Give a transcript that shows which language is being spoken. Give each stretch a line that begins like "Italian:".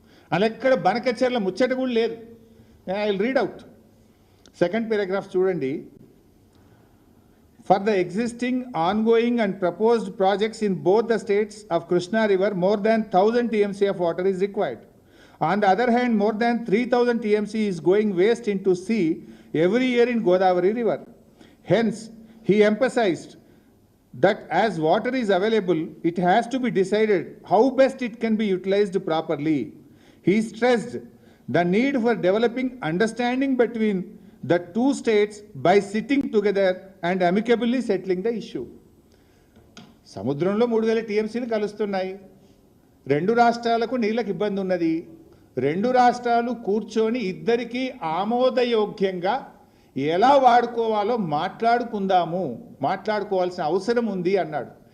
Telugu: అలా ఎక్కడ బనకచెర్ల ముచ్చట కూడా లేదు.
English: I will read out.
Telugu: Second paragraph చూడండి.
English: For the existing ongoing and proposed projects in both the states of Krishna river more than 1000 TMC of water is required. On the other hand, more than 3000 TMC is going waste into sea every year in Godavari River. Hence, he emphasized that as water is available, it has to be decided how best it can be utilized properly. He stressed the need for developing understanding between the two states by sitting together and amicably settling the issue.
Telugu: సముద్రంలో 3000 TMCలు కలుస్తున్నాయి. 2 రాష్ట్రాలకు నీళ్ళకి ఇబ్బంది ఉన్నది. 2 రాష్ట్రాలు కూర్చొని ఇద్దరికీ ఆమోదయోగ్యంగా ఎలా వాడుకోవాలో మాట్లాడుకుందాము, మాట్లాడుకోవాల్సిన అవసరం ఉంది అన్నాడు.